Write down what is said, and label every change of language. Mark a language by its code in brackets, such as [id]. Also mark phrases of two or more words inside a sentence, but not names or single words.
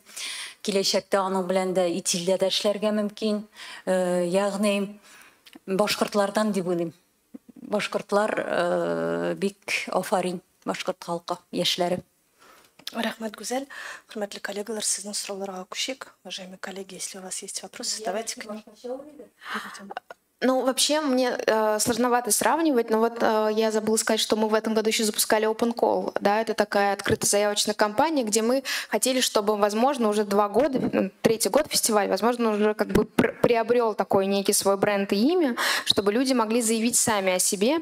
[tt] Киләчәктә аның белән дә итилдә дә эшләргә мөмкин. Ягъни башкортлардан дип уйлыйм. Башкортлар бик афарин, башкорт халкы, яшьләре. Рахмат, Гүзәл. Хөрмәтле коллегалар, сезнең сорауларга күчик. [ru] Уважаемые коллеги, если у вас есть вопросы, задавайте к ним. Ну, вообще, мне сложновато сравнивать, но вот я забыла сказать, что мы в этом году еще запускали [en] Open Call, [ru] да, это такая открытая заявочная кампания, где мы хотели, чтобы, возможно, уже 2 года, 3-й год фестиваль, возможно, уже как бы приобрел такой некий свой бренд и имя, чтобы люди могли заявить сами о себе.